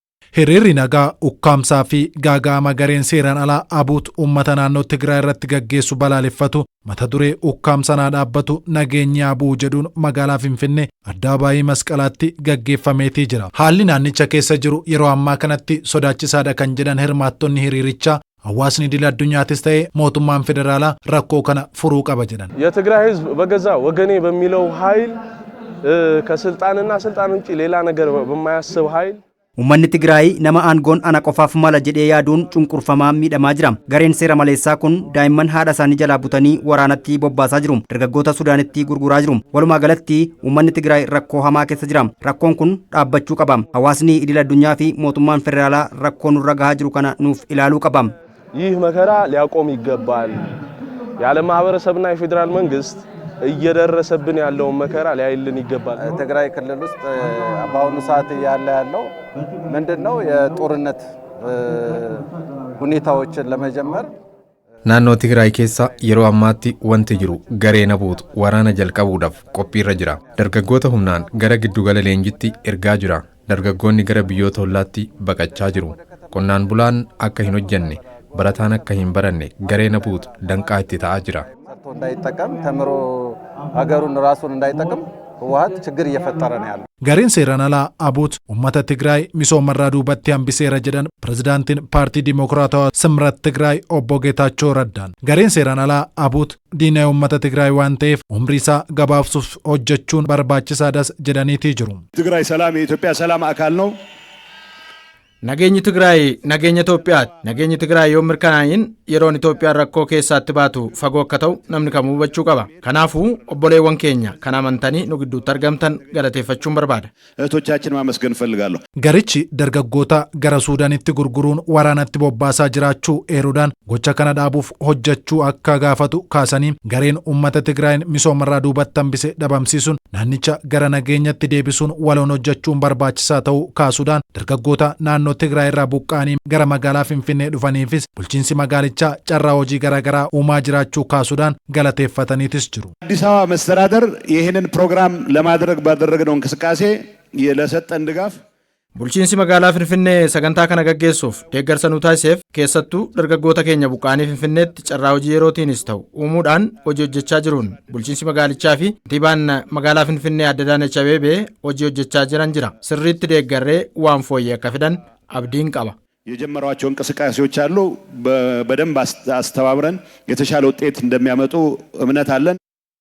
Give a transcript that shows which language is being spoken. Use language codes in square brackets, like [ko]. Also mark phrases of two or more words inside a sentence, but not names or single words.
[om] Hiriirri nagaa ukkaamsaa fi gaaga'ama gareen seeraan alaa abuut uummata naannoo Tigraay irratti gaggeessu balaaleffatu mata duree ukkaamsanaa dhaabbatu nageenyaa abuu jedhuun magaalaa Finfinnee Addabaabayii Masqalaatti gaggeeffameetii jira. Haalli naannicha keessa jiru yeroo ammaa kanatti sodaachisaadha kan jedhan hirmaattonni hiriirichaa hawaasni idil addunyaatis ta'ee mootummaan federaalaa rakkoo kana furuu qaba jedhan. [am] የትግራይ ህዝብ በገዛ ወገኔ በሚለው ኃይል ከስልጣንና ስልጣን ውጪ ሌላ ነገር በማያስብ ኃይል [om] Uummanni Tigraay nama aangoon ana qofaaf mala jedhee yaaduun cunqurfamaa miidhamaa jira. Gareen seera maleessaa kun daa'imman haadha isaanii jalaa butanii waraanatti bobbaasaa jiru. Dargaggoota Sudaanitti gurguraa jiru. Walumaa galatti uummanni Tigraay rakkoo hamaa keessa jira. Rakkoon kun dhaabbachuu qaba. Hawaasni idil addunyaa fi mootummaan federaalaa rakkoo nurra gahaa jiru kana nuuf ilaaluu qaba. [am] ይህ መከራ ሊያቆም ይገባል። የዓለም ማህበረሰብና የፌዴራል መንግስት እየደረሰብን ያለውን መከራ ሊያይልን ይገባል። ትግራይ ክልል ውስጥ በአሁኑ ሰዓት ያለው ምንድነው የጦርነት ሁኔታዎችን ለመጀመር [om] naannoo Tigraay keessa yeroo ammaatti wanti jiru garee nabuutu waraana jalqabuudhaaf qophiirra jira. Dargaggoota humnaan gara giddugala leenjitti ergaa jira. Dargaggoonni gara biyyoota hollaatti baqachaa jiru. Qonnaan bulaan akka hin hojjenne, barataan akka hin baranne garee nabuutu danqaa itti ta'aa jira. [am] እንዳይጠቀም ተምሮ ሀገሩን ራሱን እንዳይጠቀም ህወሓት ችግር እየፈጠረ ነው ያለው. [om] Gareen seeraan alaa abuut uummata Tigraay misoomarraa duubatti hambiseera jedhan pirezidaantiin paartii Dimokiraatawaa Simrat Tigraay obbo Geetaachoo Raddaan. Gareen seeraan alaa abuut diinaa uummata Tigraay waan ta'eef umrii isaa gabaabsuuf hojjechuun barbaachisaadhas jedhaniitii jiru. [am] ትግራይ ሰላም የኢትዮጵያ ሰላም አካል ነው. [om] Nageenyi Tigraay nageenya Itoophiyaati. Nageenyi Tigraay yoo mirkanaa'in yeroon Itoophiyaan rakkoo keessaatti baatu fagoo akka ta'u namni kamuu hubachuu qaba. Kanaafuu obboleewwan keenya kan amantanii nu gidduutti argamtan galateeffachuun barbaada. [am] እህቶቻችን ማመስገን እፈልጋለሁ. [om] Garichi dargaggoota gara Suudaanitti gurguruun waraanatti bobbaasaa jiraachuu eeruudhaan gocha kana dhaabuuf hojjechuu akka gaafatu kaasanii gareen uummata Tigraayin misoomarraa duubatti hambise dhabamsiisuun naannicha gara nageenyatti deebisuun waloon hojjechuun barbaachisaa ta'uu kaasuudhaan dargaggoota naannoo Tigraay irraa buqqaanii gara magaalaa Finfinnee dhufaniifis bulchiinsi magaalichaa carraa hojii garaagaraa uumaa jiraachuu kaasuudhaan galateeffataniitis jiru. [am] አዲስ አበባ መስተዳደር ይህንን ፕሮግራም ለማድረግ ባደረግነው እንቅስቃሴ ለሰጠን ድጋፍ [om] Bulchiinsi magaalaa Finfinnee sagantaa kana gaggeessuuf deeggarsa nu taasiseef keessattuu dargaggoota keenya buqqaanii Finfinneetti carraa hojii yerootiinis ta'u uumuudhaan hojii hojjechaa jiruun bulchiinsi magaalichaa fi kantiibaan magaalaa Finfinnee Aadde Adaanech Abeebee hojii hojjechaa jiran jira. Sirriitti deeggarree waan fooyyee akka fidan abdiin qaba. [am] የጀመሯቸው እንቅስቃሴዎች አሉ። በደንብ አስተባብረን የተሻለ ውጤት እንደሚያመጡ እምነት አለን።